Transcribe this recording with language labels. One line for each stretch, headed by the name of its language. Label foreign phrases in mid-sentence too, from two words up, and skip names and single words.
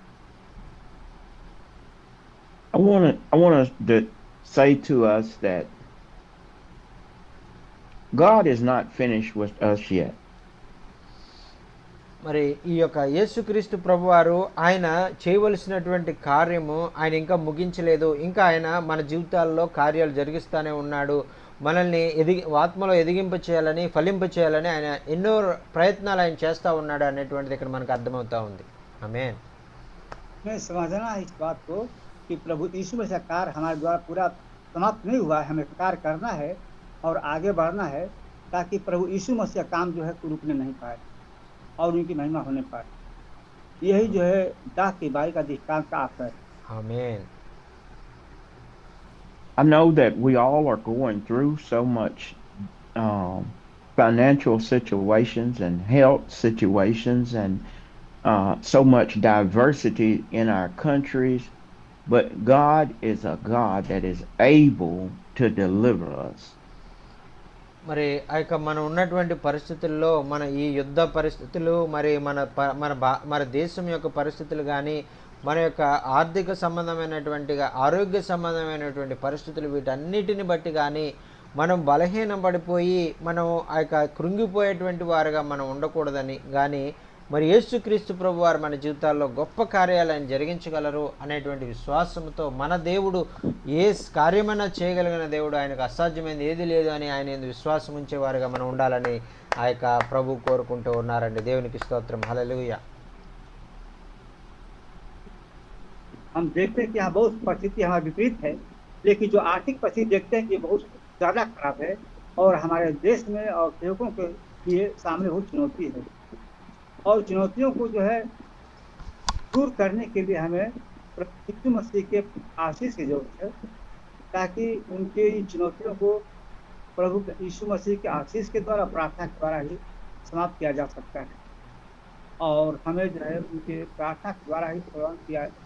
English: I want us to say to us that God is not finished with us yet.
Telugu: మరి ఈ యొక్క యేసుక్రీస్తు ప్రభువారు ఆయన చేయవలసినటువంటి కార్యము ఆయన ఇంకా ముగించలేదు. ఇంకా ఆయన మన జీవితాల్లో కార్యాలు జరిగిస్తూనే ఉన్నాడు. మనల్ని ఆత్మలో ఎదిగింప చేయాలని, ఫలింప చేయాలని ఆయన ఎన్నో ప్రయత్నాలు ఆయన చేస్తూ ఉన్నాడు అనేటువంటిది ఇక్కడ మనకు అర్థమవుతా ఉంది. ఆమేన్.
Hindi: मैं समझना है इस बात को कि प्रभु यीशु मसीह का कार्य हमारे द्वारा पूरा समाप्त नहीं हुआ है, हमें कार्य करना है और आगे बढ़ना है, ताकि प्रभु यीशु मसीह काम जो है रुकने नहीं पाए और उनकी महिमा होने पाए। यही जो है दाह की बारी का दृष्टांत का आशय है। आमीन।
English: I know that we all are going through so much financial situations and health situations and so much diversity in our countries, but God is a God that is able to deliver us.
Telugu: మరి ఆ యొక్క మనం ఉన్నటువంటి పరిస్థితుల్లో మన ఈ యుద్ధ పరిస్థితులు, మరి మన దేశం యొక్క పరిస్థితులు కానీ, మన యొక్క ఆర్థిక సంబంధమైనటువంటి ఆరోగ్య సంబంధమైనటువంటి పరిస్థితులు, వీటన్నిటిని బట్టి కానీ మనం బలహీనం పడిపోయి మనం ఆ యొక్క కృంగిపోయేటువంటి వారుగా మనం ఉండకూడదని, కానీ మరి యేసుక్రీస్తు ప్రభువారు మన జీవితాల్లో గొప్ప కార్యాలను జరిగించగలరు అనేటువంటి విశ్వాసంతో మన దేవుడు ఏ కార్యమైనా చేయగలిగిన దేవుడు, ఆయనకు అసాధ్యమైనది ఏది లేదు అని ఆయన విశ్వాసం ఉంచేవారుగా మనం ఉండాలని ఆ యొక్క ప్రభు కోరుకుంటూ ఉన్నారండి. దేవునికి స్తోత్రం, హల్లెలూయా.
Hindi: हम देखते हैं कि यहाँ बहुत परिस्थिति हमारे विपरीत है, लेकिन जो आर्थिक परिस्थिति देखते हैं कि बहुत ज़्यादा खराब है और हमारे देश में और सेवकों के लिए सामने बहुत चुनौती है, और चुनौतियों को जो है दूर करने के लिए हमें यीशु मसीह के आशीष की जरूरत है, ताकि उनके इन चुनौतियों को प्रभु यीशु मसीह के आशीष के द्वारा, प्रार्थना के द्वारा ही समाप्त किया जा सकता है, और हमें जो है उनके प्रार्थना के द्वारा ही प्रदान किया।